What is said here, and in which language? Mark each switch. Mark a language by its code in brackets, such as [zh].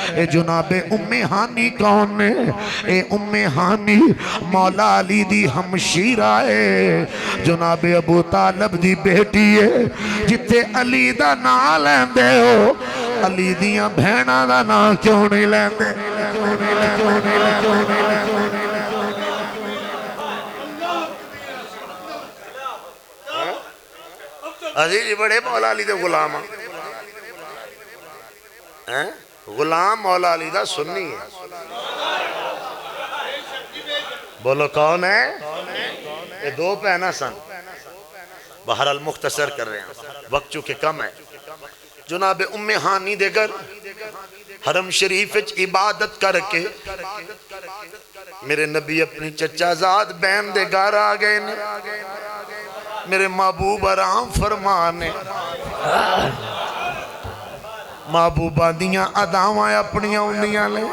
[pa] اے جناب ام ہانی کون نے؟ اے ام ہانی مولا علی دی ہمشیرہ ہے, جناب ابو طالب دی بیٹی ہے. جتے علی دا نام لیندے ہو, علی دیاں بہناں دا نام کیوں نہیں لیندے؟ عزیز جی بڑے مولا علی دے غلام ہیں, غلام مولا علی دا سنی ہے. [ur] بولو کون ہے؟ [pa] یہ دو پہنا سن. [ur] بہرحال مختصر کر رہے ہیں, وقت چونکہ کم ہے. [pa] جناب ام ہانی دے گھر حرم شریف وچ عبادت کر کے میرے نبی اپنی چچا زاد بہن دے گھر آ گئے نے. میرے محبوب آرام فرمانے, محبوبہ دیاں اداواں اپنیاں ہوندیاں نے.